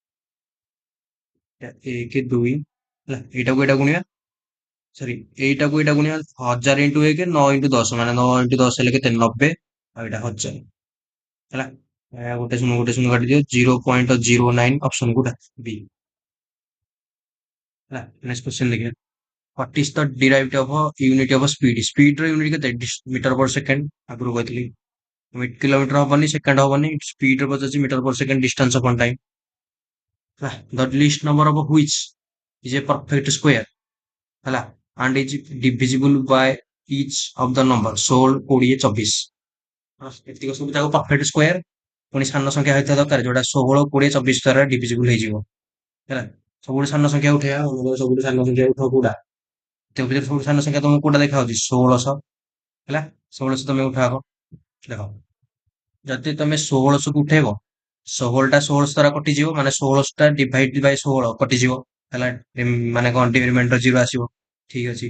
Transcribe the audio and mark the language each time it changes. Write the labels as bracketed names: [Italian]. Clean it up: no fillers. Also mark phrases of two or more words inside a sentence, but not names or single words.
[Odia] 1 2 ହେଲା ଏଇଟା ଗୁଣିବା ସରି ଏଇଟା ଗୁଣିବା 1000 ଇଣ୍ଟୁ 1 9 ଇଣ୍ଟୁ 10 ମାନେ 9 ଇଣ୍ଟୁ 10 ହେଲେ କେତେ 90 ଆଉ ଏଇଟା 1000 ହେଲା ଗୋଟେ ଶୂନ କାଟିଦିଅ 0.09 ଅପସନ କୋଉଟା B ହେଲା [English] next question [Odia] ଦେଖିବା [English] what is the derived of a unit of a speed [Odia] ର ୟୁନିଟ୍ କେତେ [English] meter per second [Odia] ଆଗରୁ କହିଥିଲି କିଲୋମିଟର ହବନି ସେକେଣ୍ଡ ହବନି ସ୍ପିଡ ର ପଚାରୁଛି [English] meter per second distance upon [Odia] ଟାଇମ [English] the least number of which is a perfect square [Odia] ହେଲା [English] and is divisible by each of the number 16 20 24 [Odia] ଏତିକ ସବୁ ତାକୁ [English] perfect square [Odia] ପୁଣି ସାନ ସଂଖ୍ୟା ହେଇଥିବା ଦରକାର ଯୋଉଟା 16 20 24 ଦ୍ୱାରା ଡିଭିଜିବୁଲ ହେଇଯିବ ହେଲା ସବୁଠୁ ସାନ ସଂଖ୍ୟା ଉଠେଇବା ସବୁଠୁ ସାନ ସଂଖ୍ୟା ଉଠାଅ କୋଉଟା ତ ଭିତରେ ସବୁଠୁ ସାନ ସଂଖ୍ୟା ତମକୁ କୋଉଟା ଦେଖାଯାଉଛି 1600 ହେଲା 1600 ତମେ ଉଠାଅ ଦେଖ ଯଦି ତମେ 1600 କୁ ଉଠେଇବ 16ଟା 1600 ଦ୍ୱାରା କଟିଯିବ ମାନେ 16ଟା [English] divide by [Odia] 16 କଟିଯିବ ହେଲା ମାନେ କଣ ରିମାଇଣ୍ଡର 0 ଆସିବ ଠିକ ଅଛି